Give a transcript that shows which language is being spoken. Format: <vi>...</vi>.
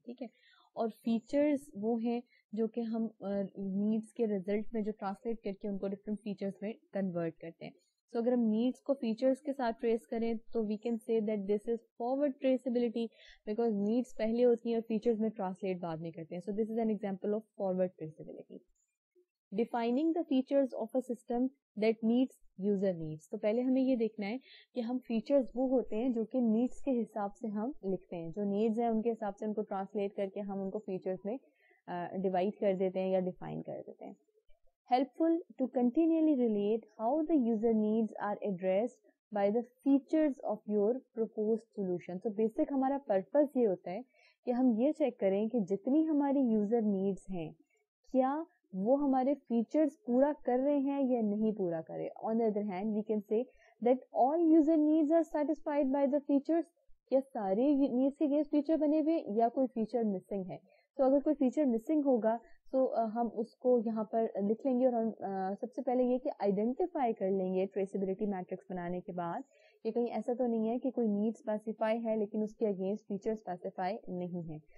<ur>ٹھیک ہے, اور فیچرز وہ ہیں جو کہ ہم نیڈس کے ریزلٹ میں جو ٹرانسلیٹ کر کے ان کو ڈفرینٹ فیچرز میں کنورٹ کرتے ہیں. سو اگر ہم نیڈس کو فیچرس کے ساتھ ٹریس کریں تو</ur> <en>we can say that this is forward traceability,</en> <ur>because needs پہلے ہوتی ہیں اور فیچرز میں ٹرانسلیٹ بعد میں کرتے ہیں.</ur> <en>So this is an example of forward traceability. Defining the features of a system that meets user needs.</en> <ur>تو پہلے ہمیں یہ دیکھنا ہے کہ ہم فیچرز وہ ہوتے ہیں جو کہ نیڈس کے حساب سے ہم لکھتے ہیں, جو نیڈز ہیں ان کے حساب سے ان کو ٹرانسلیٹ کر کے ہم ان کو فیچرز میں ڈیوائڈ کر دیتے ہیں یا ڈیفائن کر دیتے ہیں.</ur> <en>Helpful to continually relate how the user needs are addressed by the features of your proposed solution.</en> <ur>So basic ہمارا purpose یہ ہوتا ہے کہ ہم یہ چیک کریں کہ جتنی ہماری یوزر نیڈس ہیں کیا وہ ہمارے فیچرز پورا کر رہے ہیں یا نہیں پورا کر رہے.</ur> <en>On the other hand, we can say that all user needs are satisfied by the features.</en> <ur>کیا سارے نیڈس کے اگینسٹ فیچر بنے ہوئے یا کوئی فیچر مسنگ ہے. تو اگر کوئی فیچر مسنگ ہوگا تو ہم اس کو یہاں پر لکھ لیں گے, اور ہم سب سے پہلے یہ کہ آئیڈینٹیفائی کر لیں گے ٹریسیبلٹی میٹرکس بنانے کے بعد کہ کہیں ایسا تو نہیں ہے کہ کوئی نیڈ اسپیسیفائی ہے لیکن اس کے اگینسٹ فیچر اسپیسیفائی نہیں ہے.</ur>